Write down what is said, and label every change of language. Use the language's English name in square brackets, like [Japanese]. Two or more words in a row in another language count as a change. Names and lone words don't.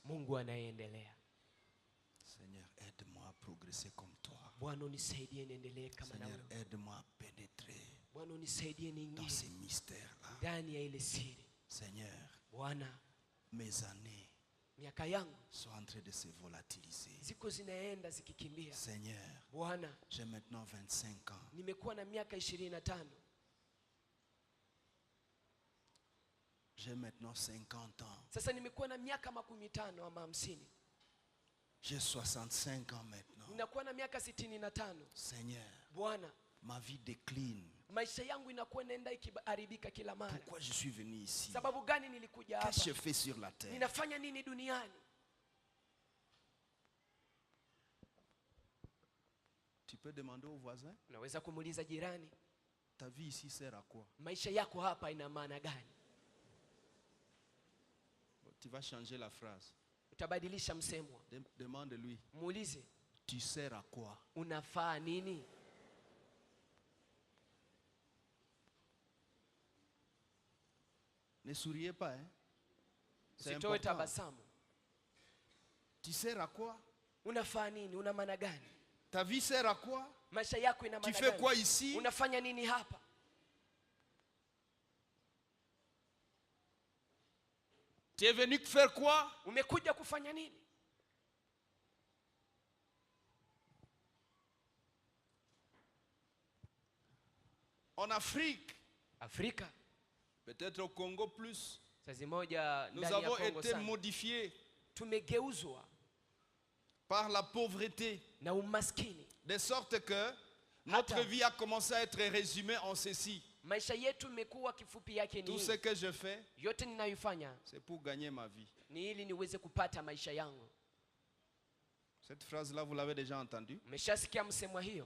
[Swahili] Mungu anayeendelea. [French] Seigneur, aide-moi à progresser comme toi. [Swahili] Bwana unisaidie niendelee kama na [French] Seigneur, [Swahili] wewe. [French] aide-moi à pénétrer [Swahili] Bwana unisaidie [French] dans [Swahili] niingie [French] ces mystères-là. [Swahili] ndani ya ile siri. [French] Seigneur, [Swahili] Bwana, [French] mes années [Swahili] miaka yangu [French] sont en train de se volatiliser. [Swahili] ziko zinaenda zikikimbia. [French] Seigneur, [Swahili] Bwana, [French] j'ai maintenant 25 ans. [Swahili] nimekuwa na miaka 25. [French] J'ai maintenant 50 ans. [Swahili] Sasa nimekuwa na miaka 50 ama 50. [French] J'ai 65 ans maintenant. [Swahili] Ninakuwa na miaka 65. [French] Seigneur, [Swahili] Bwana, [French] ma vie décline. [Swahili] maisha yangu inakuwa inaenda ikiharibika kila mara. [French] Pourquoi je suis venu ici? [Swahili] Sababu gani nilikuja hapa? [French] Qu'est-ce que je fais sur la terre? [Swahili] Ninafanya nini duniani? [French] Tu peux demander au voisin, [Swahili] Unaweza kumuuliza jirani, [French] ta vie ici sert à quoi? [Swahili] maisha yako hapa ina maana gani? [French] Tu vas changer la phrase. [Swahili] Utabadilisha msemo. [French] Demande-lui, [Swahili] Muulize, [French] tu sers à quoi? [Swahili] unafaa nini? [French] Ne souriez pas, hein? C'est [Swahili] Usitoe [French] important. [Swahili] tabasamu. [French] Tu sers à quoi? [Swahili] Unafaa nini? Una maana gani? [French] Ta vie sert à quoi? [Swahili] Maisha yako ina [French] Tu [Swahili] maana [French] fais [Swahili] gani? [French] quoi ici? [Swahili] Unafanya nini hapa? [French] Tu es venu faire quoi? [Swahili] Umekuja kufanya nini? [French] En Afrique, [Swahili] Afrika, [French] peut-être au Congo plus, [Swahili] sazi moja [French] nous [Swahili] ndani ya [French] avons [Swahili] Kongo [French] été [Swahili] sana, [French] modifiés [Swahili] tumegeuzwa [French] par la pauvreté, [Swahili] na umaskini. [French] de sorte que notre [Swahili] Hata. [French] vie a commencé à être résumée en ceci. [Swahili] Maisha yetu imekuwa kifupi yake [French] Tout [Swahili] ni [French] ce que je fais, [Swahili] yote ninayoifanya [French] c'est pour gagner ma vie. [Swahili] ni ili niweze kupata maisha yangu. [French] Cette phrase-là, vous l'avez déjà entendue? [Swahili] Umeshasikia msemo hiyo?